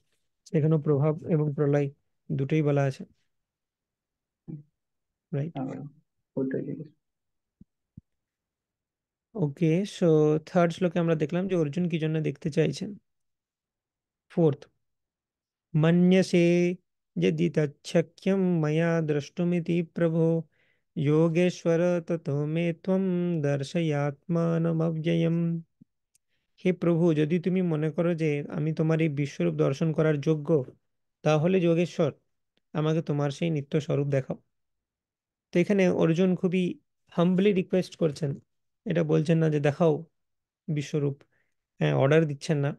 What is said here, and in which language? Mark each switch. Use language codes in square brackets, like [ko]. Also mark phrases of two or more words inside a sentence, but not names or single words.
[bn] এখানেও প্রভাব এবং প্রলয় দুটোই বলা আছে, রাইট? হ্যাঁ, ওইটাই জিজ্ঞেস। [en] OK, so third [bn] শ্লোকে আমরা দেখলাম যে অর্জুন কি জন্য দেখতে চাইছেন। [sa] ফোর্থ, মন্যসে यदि तच्छक्यं मया द्रष्टुमिति प्रभो योगेश्वर ततो मे त्वं दर्शयात्मानमव्ययम्। [bn] হে প্রভু, যদি তুমি মনে করো যে আমি তোমার এই বিশ্বরূপ দর্শন করার যোগ্য, তাহলে যোগেশ্বর আমাকে তোমার সেই নিত্য স্বরূপ দেখাও। তো এখানে অর্জুন খুবই [en] humbly request [bn] করছেন, এটা বলছেন না যে দেখাও বিশ্বরূপ, হ্যাঁ, অর্ডার দিচ্ছেন না।